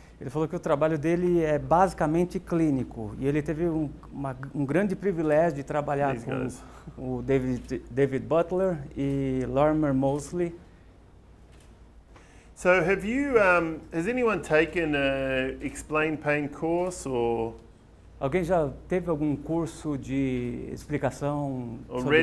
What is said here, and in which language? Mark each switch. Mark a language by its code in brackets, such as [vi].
[pt] Ele falou que o trabalho dele é basicamente clínico e ele teve um grande privilégio de trabalhar com o David Butler e Lorimer Moseley. [en] So has anyone taken a Explain Pain course or? [pt] Alguém já teve algum curso de explicação sobre